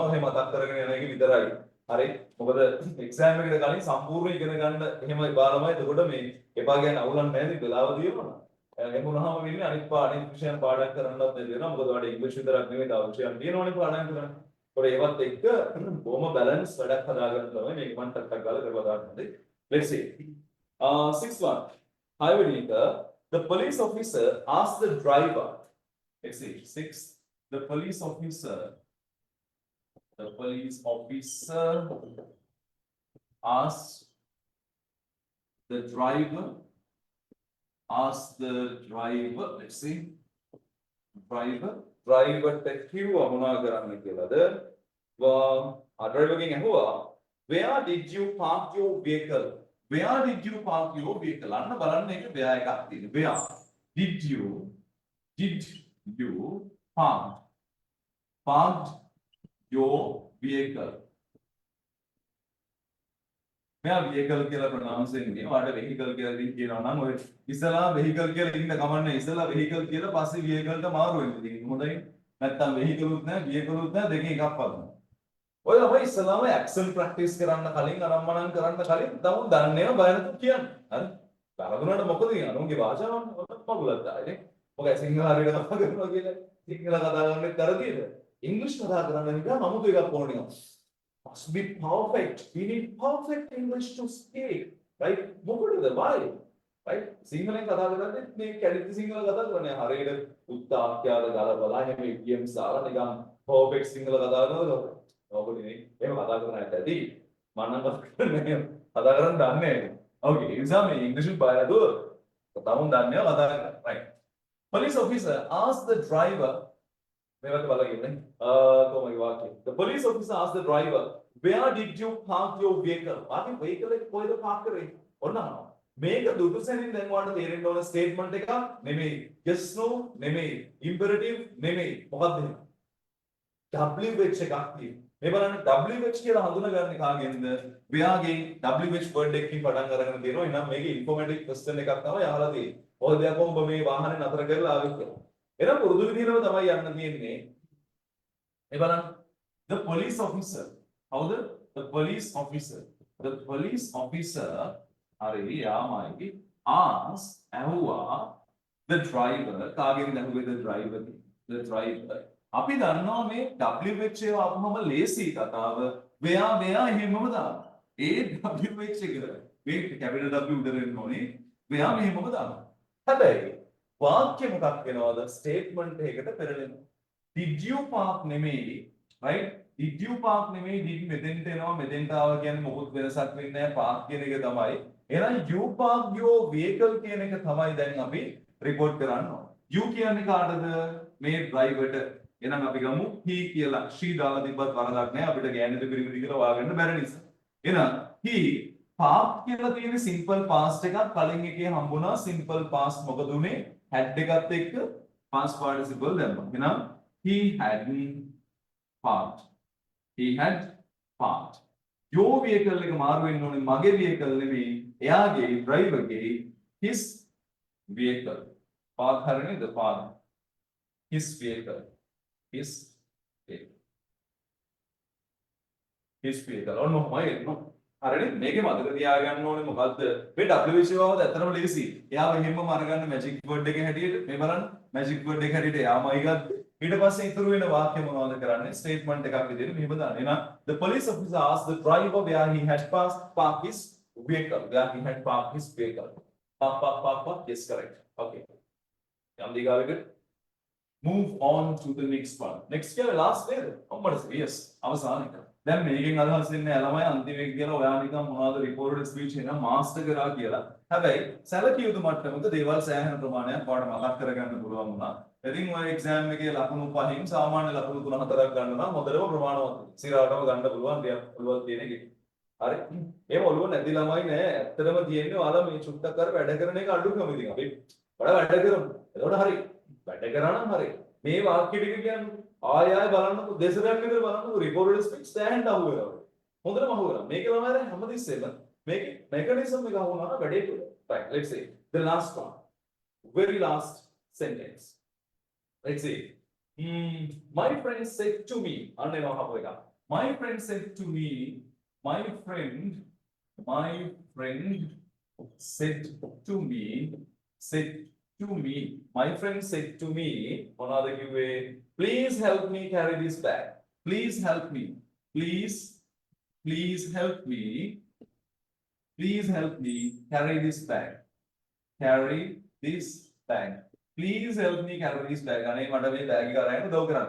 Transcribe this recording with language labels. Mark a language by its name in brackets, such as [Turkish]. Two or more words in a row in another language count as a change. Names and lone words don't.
[Sinhala] ඔහෙ මතක් කරගෙන යන එක විතරයි. හරි මොකද එක්සෑම් එකට කලින් සම්පූර්ණ ඉගෙන ගන්න එහෙම බාරමයි එතකොට මේ එපා කියන්නේ අවුලක් නැහැ ඉතින් වෙලාව දියවනවා එහෙම වුණාම වෙන්නේ අනිත් විෂයන් පාඩම් කරන්නත් බැරි වෙනවා මොකද ඔයාලට ඉංග්‍රීසි විතරක් නෙවෙයි තව විෂයන් තියෙනවනේ පාඩම් කරන්න ඒකට ඒවත් එක්ක බොහොම බැලන්ස් වැඩක් හදාගන්න තමයි මේක මම ටක් ගාලා කරලා දාන්නේ [English] let's see sixth one highway the police officer asked the driver let's see six the police officer asked the driver, let's see, driver [Sinhala] කිව්වා මොනවා කරන්න කියලාද? driver ගෙන් ඇහුවා, [English] where did you park your vehicle? [Sinhala] අන්න බලන්න ඒක where එකක් තියෙනවා. [English] Where did you parked your vehicle [Sinhala] මෙයා vehicle කියලා pronounce වෙන්නේ ඔයාලට vehicle කියලා ඉතින් කියනවා නම් ඔය ඉස්සලා vehicle කියලා ඉන්න කමන්නේ ඉස්සලා vehicle කියලා පස්සේ vehicle ට මාරු වෙන්නේ ඉතින් හොඳයි නැත්තම් vehicle උත් නැහැ vehicle උත් නැහැ දෙකෙන් එකක් පදන්න ඔය ළමයි ඉස්සලාම [English] accent practice [Sinhala] කරන්න කලින් අරම්මනම් කරන්න කලින් තමුන් දන්නේ නැහැ බය නැතුව කියන්නේ හරි බලගුණාට මොකද කියන්නේ අනුන්ගේ භාෂාවන් මගුලක් දාන්නේ මොකද සිංහල හරියට කතා කරනවා කියලා සිංහල කතා කරන්නේ කරදීද English කතා කරන්න නිකන් අමුතු එකක් ඕනේ [English] must be perfect we need perfect English to speak right [Sinhala] මොකටද [English] why right [Sinhala] සිංහලෙන් කතා කරන්නේ මේ කැඩිච්ච සිංහල කතා කරන්නේ හරියට උත්තාක්‍යාද ගාලා බලලා එහෙම idioms දාලා නිකන් perfect සිංහල කතා කරනවද ඔබනේ එහෙම කතා කරන්න ඇති මම නම් කතා කරන්න දන්නේ නැහැ okay ඒ නිසා මේ ඉංග්‍රීසි බයලද තවුන් දන්නේ කතා කරන්න [English] right police officer asked the driver the police officer asked the driver, where did you park your vehicle? Parking vehicle [Sinhala] එක කොහෙද park කරේ? ඔන්න අහනවා. මේක දුටු සැනින් දැන් ඔයාලට තේරෙන්න ඕන statement එකක් නෙමෙයි. [English] Yes no [Sinhala] නෙමෙයි. Imperative නෙමෙයි. මොකක්ද එහෙනම්? WH එකක් තියෙනවා. මේ බලන්න WH කියලා හඳුනගන්නේ කාගෙන්ද? ව්‍යාගෙන් [English] WH word [Sinhala] එකකින් පටන් අරගෙන තියෙනවා. එහෙනම් මේකේ [English] informative question [Sinhala] එකක් තමයි අහලා තියෙන්නේ. ඔය දෙයක් ඔබ මේ වාහනේ නතර කරලා ආවෙත් කියලා. එහෙනම් පුරුදු විදිහටම තමයි යන්න තියෙන්නේ. මේ බලන්න [English] the police officer [Sinhala] හවුද? [English] the police officer [Sinhala] හරි යාමයි asked ඇහුවා [English] the driver [Sinhala] කාගෙන් ඇහුවේ [English] the driver [Sinhala] අපි දන්නවා මේ WH එක ආපුවම ලේසි කතාව. වෙයා එහෙමම දානවා. ඒ WH එක මේ [English] capital W [Sinhala] උඩ වෙන්න ඕනේ. වෙයා මෙහෙමම දානවා. හැබැයි වාක්‍ය මොකක් වෙනවද? ස්ටේට්මන්ට් එකකට පෙරලෙනවා. [English] Did you park නෙමෙයි, right? Did you park [Sinhala] නෙමෙයි, did මෙතෙන්ට එනවා මෙතෙන්ට ආවා කියන්නේ මොකුත් වෙනසක් වෙන්නේ නැහැ. park කියන එක තමයි. එහෙනම් [English] you park your vehicle [Sinhala] කියන එක තමයි දැන් අපි report කරන්න ඕන. you කියන්නේ කාටද? මේ driverට. එහෙනම් අපි ගමු he කියලා. she දාලා තිබ්බත් වරදක් නැහැ. අපිට ගෑනිද පිරිමිද කියලා හොයාගන්න බැරි නිසා. එහෙනම් [English] he park [Sinhala] කියලා තියෙන [English] simple past [Sinhala] එකක් කලින් එකේ හම්බුණා. [English] simple past [Sinhala] මොකද උනේ? had එකත් එක්ක [English] past participle [Sinhala] දැම්මා. [English] එහෙනම් he had parked. He had parked. Your vehicle [Sinhala] එක මාරු වෙන්න ඕනේ. මගේ vehicle නෙමෙයි. එයාගේ driver ගේ [English] his vehicle. park හරියද? park. his vehicle. his vehicle. his vehicle. [Sinhala] ඔන්නෝමයි එන්න. හරිනේ මේකේ මතක තියාගන්න ඕනේ මොකද්ද? මේ WH වවද ඇත්තටම ලේසි. එයාව හැමෝම අරගන්න [English] magic word [Sinhala] එකේ හැටියට මේ බලන්න [English] magic word [Sinhala] එක හැටියට එයාමයි ගත්ත. ඊට පස්සේ ඉතුරු වෙන වාක්‍ය මොනවද කරන්නේ? ස්ටේට්මන්ට් එකක් විදිහට මෙහෙම දාන්න. [English] එහෙනම් the police officer asked the driver where he had parked his vehicle. Where he had parked his vehicle. Park. Yes, correct. Okay. [Sinhala] යම් දිගාවකට [English] move on to the next one. [Sinhala] Next එක last නේද? කොහොමද? Yes. අවසාන එක. දැන් මේකෙන් අදහස් වෙන්නේ ළමයි අන්තිම එක කියලා ඔයා නිකන් මොනවද [English] recorded speech [Sinhala] එක මාස්ටර් කරා කියලා. හැබැයි සැලකිය යුතු මට්ටමක දේවල් සෑහෙන ප්‍රමාණයක් ඔයාලට මතක් කරගන්න පුළුවන් වුණා. ඉතින් ඔය එක්සෑම් එකේ ලකුණු 5න් සාමාන්‍ය ලකුණු 3-4ක් ගන්න නම් හොඳටම ප්‍රමාණවත්. සිරාටම ගන්න පුළුවන් දෙයක් පුළුවන් තියෙන එක. හරි. එහෙම ඔළුව නැති ළමයි නෑ. ඇත්තටම තියෙන්නේ ඔයාලා මේ චුට්ටක් කර වැඩ කරන එක අඩුකම ඉතින් අපි වඩා වැඩ කරමු. එතකොට හරි. වැඩ කරා නම් හරි. මේ වාක්‍ය ටික කියන්නේ ආය බලන්නකො දෙසරයක් විතර බලන්නකො [English] recorded speech [Sinhala] සෑහෙන අහු වෙනවා. හොඳටම අහු වෙනවා. මේකේ ළමයිලා හැමතිස්සෙම මේකේ mechanism එක අහු වුණා නම් වැඩේ තුල. [English] Right. Let's see. The last one. Very last sentence. Let's see. My friend said to me. [Sinhala] අනේ මම හපු එක. [English] My friend said to me. My friend said to me. My friend said to me, [Sinhala] මොනවද කිව්වේ? [English] Please help me carry this bag. Please help me. Please help me. Please help me carry this bag. Carry this bag. Please help me carry this bag. [Sinhala] අනේ මට මේ බෑග් එක අරගෙන උදව් කරන්න.